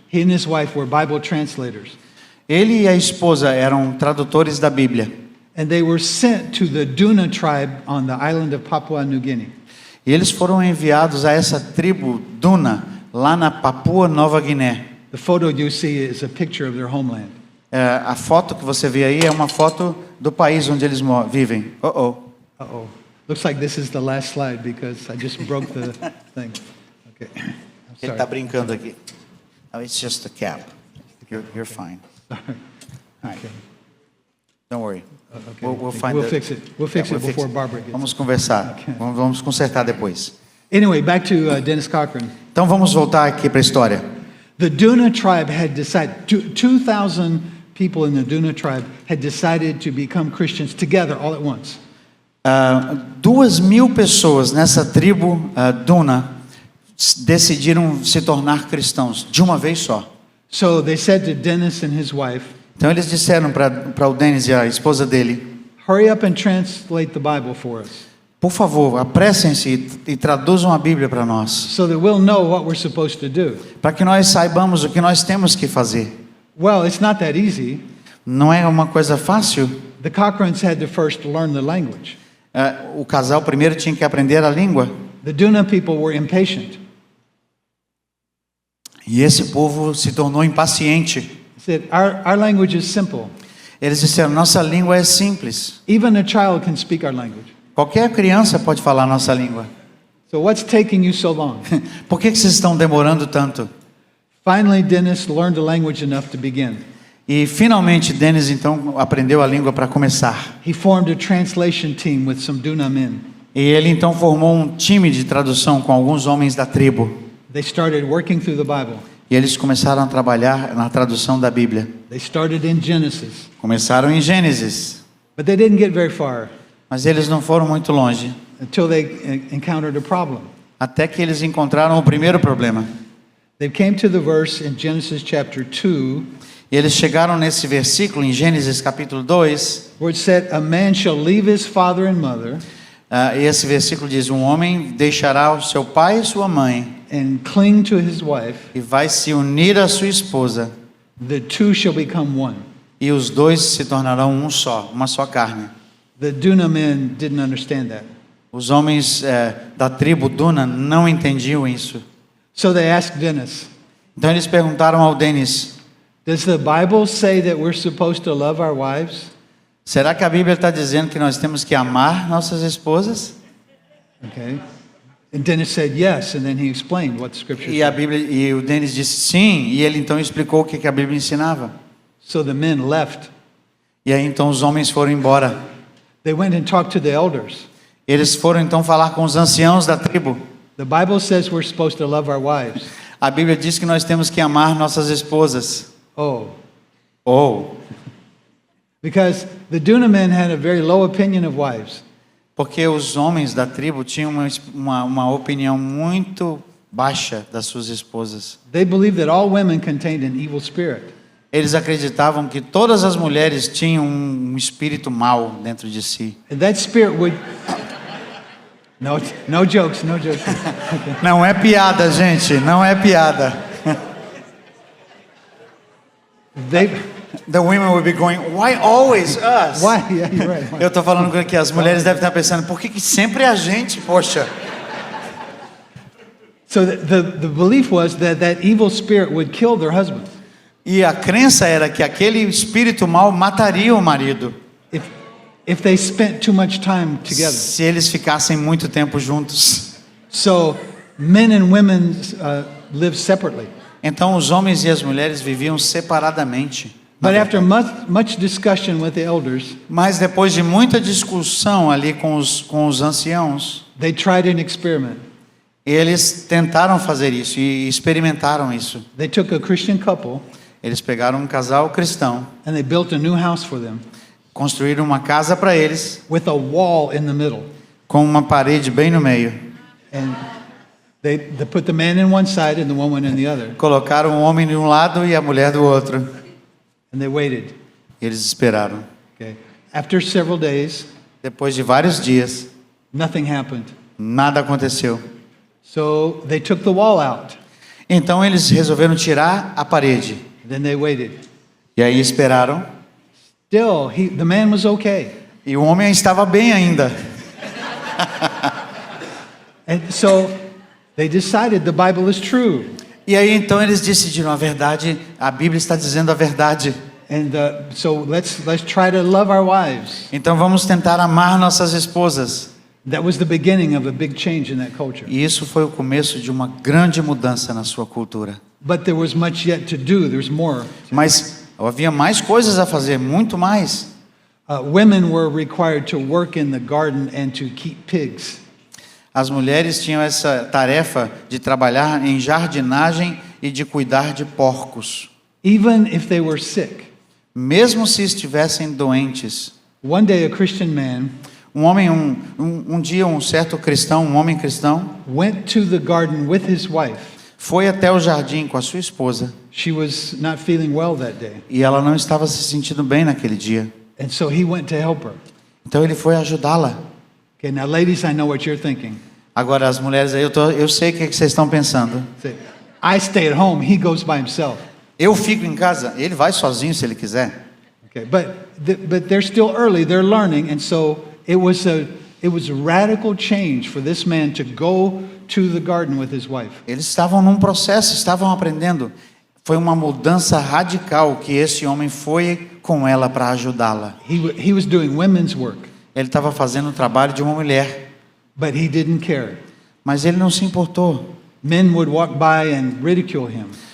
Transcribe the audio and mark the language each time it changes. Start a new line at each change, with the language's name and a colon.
English: He and his wife were Bible translators.
Portuguese: Ele e a esposa eram tradutores da Bíblia.
English: And they were sent to the Duna tribe on the island of Papua New Guinea.
Portuguese: E eles foram enviados a essa tribo Duna, lá na Papua Nova Guiné.
English: The photo you see is a picture of their homeland.
Portuguese: A foto que você vê aí é uma foto do país onde eles vivem.
English: Uh-oh. Looks like this is the last slide because I just broke the thing. Okay. I'm
Portuguese: Ele
English: sorry.
Portuguese: está brincando aqui.
English: Oh, it's just a cap. You're fine. Okay. Don't worry. Okay. We'll find We'll the- fix it. We'll fix Yeah, it before Barbara gets.
Portuguese: Vamos conversar.
English: Okay.
Portuguese: Vamos consertar depois.
English: Anyway, back to Dennis Cochran.
Portuguese: Então vamos voltar aqui para a história.
English: The Duna tribe had decided, 2,000 people in the Duna tribe had decided to become Christians together all at once.
Portuguese: 2.000 pessoas nessa tribo Duna decidiram se tornar cristãos de uma vez só.
English: So they said to Dennis and his wife,
Portuguese: Então eles disseram para o Dennis e a esposa dele:
English: hurry up and translate the Bible for us
Portuguese: por favor, apressem-se e traduzam a Bíblia para nós,
English: so that we'll know what we're supposed to do.
Portuguese: para que nós saibamos o que nós temos que fazer.
English: Well, it's not that easy.
Portuguese: Não é uma coisa fácil.
English: The Cochrans had to first learn the language.
Portuguese: O casal primeiro tinha que aprender a língua.
English: The Duna people were impatient.
Portuguese: E esse povo se tornou impaciente.
English: They said, our language is simple.
Portuguese: Eles disseram: nossa língua é simples.
English: Even a child can speak our language.
Portuguese: Qualquer criança pode falar nossa língua.
English: So what's taking you so long?
Portuguese: Por que vocês estão demorando tanto?
English: Finally, Dennis learned the language enough to begin.
Portuguese: E finalmente Dennis então aprendeu a língua para começar.
English: He formed a translation team with some Duna men.
Portuguese: E ele então formou um time de tradução com alguns homens da tribo.
English: They started working through the Bible.
Portuguese: E eles começaram a trabalhar na tradução da Bíblia.
English: They started in Genesis.
Portuguese: Começaram em Gênesis,
English: But they didn't get very far
Portuguese: mas eles não foram muito longe,
English: until they encountered a problem.
Portuguese: até que eles encontraram o primeiro problema.
English: They came to the verse in Genesis chapter 2
Portuguese: E eles chegaram nesse versículo em Gênesis capítulo 2,
English: where it said, a man shall leave his father and mother
Portuguese: e esse versículo diz: um homem deixará o seu pai e sua mãe
English: and cling to his wife.
Portuguese: e vai se unir à sua esposa,
English: The two shall become one.
Portuguese: e os dois se tornarão um só, uma só carne.
English: The Duna men didn't understand that.
Portuguese: Os homens da tribo Duna não entendiam isso.
English: So they asked Dennis,
Portuguese: Então eles perguntaram ao Dennis:
English: does the Bible say that we're supposed to love our wives?
Portuguese: será que a Bíblia está dizendo que nós temos que amar nossas esposas?
English: Okay. And Dennis said yes, and then he explained what the scripture
Portuguese: E a
English: said.
Portuguese: Bíblia, e o Dennis disse sim, e ele então explicou o que a Bíblia ensinava.
English: So the men left.
Portuguese: E aí então os homens foram embora.
English: They went and talked to the elders.
Portuguese: Eles foram então falar com os anciãos da tribo.
English: The Bible says we're supposed to love our wives.
Portuguese: A Bíblia diz que nós temos que amar nossas esposas.
English: Oh,
Portuguese: Ou,
English: because the Duna men had a very low opinion of wives.
Portuguese: porque os homens da tribo tinham uma opinião muito baixa das suas esposas.
English: They believed that all women contained an evil spirit.
Portuguese: Eles acreditavam que todas as mulheres tinham um espírito mau dentro de si.
English: And that spirit would... No jokes, no jokes.
Portuguese: Não é piada, gente, não é piada.
English: The women will be going, why always us? Why? Yeah, you're right. Why?
Portuguese: Eu estou falando que as mulheres devem estar pensando, por que sempre a gente, poxa?
English: So the belief was that evil spirit would kill their husbands
Portuguese: E a crença era que aquele espírito mau mataria o marido
English: if they spent too much time together.
Portuguese: se eles ficassem muito tempo juntos.
English: So men and women lived separately.
Portuguese: Então os homens e as mulheres viviam separadamente.
English: But after much discussion with the elders,
Portuguese: Mas depois de muita discussão ali com os anciãos,
English: they tried an experiment.
Portuguese: eles tentaram fazer isso e experimentaram isso.
English: They took a Christian couple
Portuguese: Eles pegaram um casal cristão,
English: and they built a new house for them
Portuguese: construíram uma casa para eles,
English: with a wall in the middle.
Portuguese: com uma parede bem no meio.
English: And they put the man in one side and the woman in the other.
Portuguese: Colocaram o homem de um lado e a mulher do outro.
English: And they waited.
Portuguese: Eles esperaram.
English: Okay. After several days,
Portuguese: Depois de vários dias,
English: nothing happened.
Portuguese: nada aconteceu.
English: So they took the wall out.
Portuguese: Então eles resolveram tirar a parede.
English: Then they waited.
Portuguese: E aí esperaram.
English: Still, the man was okay.
Portuguese: E o homem estava bem ainda.
English: And so they decided the Bible is true.
Portuguese: E aí então eles decidiram a verdade. A Bíblia está dizendo a verdade.
English: And so let's try to love our wives.
Portuguese: Então vamos tentar amar nossas esposas.
English: That was the beginning of a big change in that culture.
Portuguese: E isso foi o começo de uma grande mudança na sua cultura.
English: But there was much yet to do. There's more.
Portuguese: Mas havia mais coisas a fazer, muito mais.
English: Women were required to work in the garden and to keep pigs.
Portuguese: As mulheres tinham essa tarefa de trabalhar em jardinagem e de cuidar de porcos.
English: Even if they were sick.
Portuguese: Mesmo se estivessem doentes.
English: One day a Christian man
Portuguese: Um dia um certo cristão, um homem cristão,
English: went to the garden with his wife.
Portuguese: foi até o jardim com a sua esposa.
English: She was not feeling well that day.
Portuguese: E ela não estava se sentindo bem naquele dia.
English: And so he went to help her.
Portuguese: Então ele foi ajudá-la.
English: Okay, now ladies, I know what you're thinking.
Portuguese: Agora as mulheres aí, eu sei o que vocês estão pensando.
English: Say, I stay at home, he goes by himself.
Portuguese: Eu fico em casa, ele vai sozinho se ele quiser.
English: Okay, but they're still early, they're learning, and so it was a radical change for this man to go to the garden with his wife.
Portuguese: Eles estavam num processo, estavam aprendendo. Foi uma mudança radical que esse homem foi com ela para ajudá-la.
English: He was doing women's work,
Portuguese: Ele estava fazendo o trabalho de uma mulher,
English: but he didn't care.
Portuguese: mas ele não se importou.
English: Men would walk by and ridicule him,